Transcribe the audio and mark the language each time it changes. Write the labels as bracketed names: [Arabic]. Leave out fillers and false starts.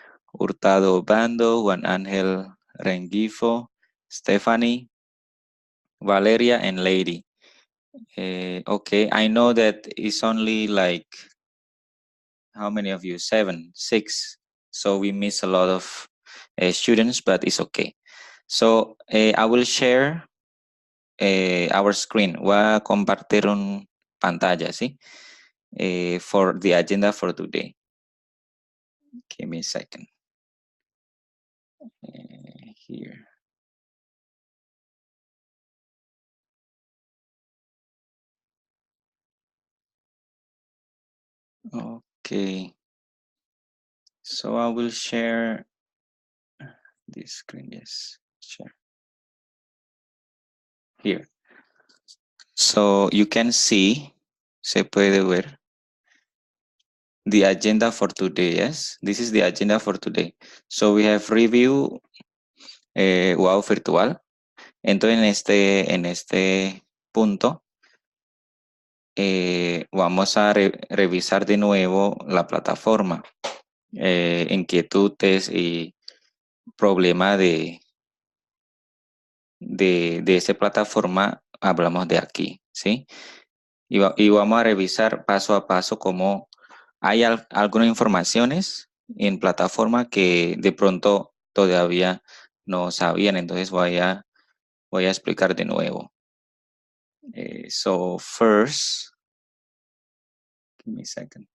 [English] Hurtado Bando, Juan Angel Rengifo, Stephanie, Valeria, and Lady. Okay, I know that it's only like how many of you? 7, 6. So we miss a lot of students, but it's okay. So I will share our screen. [Spanish] Voy a compartir un pantalla, ¿sí? [English] For the agenda for today. Give me a second. Here. Okay. So I will share this screen. Yes, share. Here. So you can see, [Spanish] se puede ver [English] the agenda for today. Yes, this is the agenda for today. So we have review wow virtual. [Spanish] Entonces en este punto vamos a revisar de nuevo la plataforma, inquietudes y problema de esa plataforma hablamos de aquí, ¿sí? Y vamos a revisar paso a paso cómo hay algunas informaciones en plataforma que de pronto todavía no sabían, entonces voy a explicar de nuevo. [English] So first, give me a second.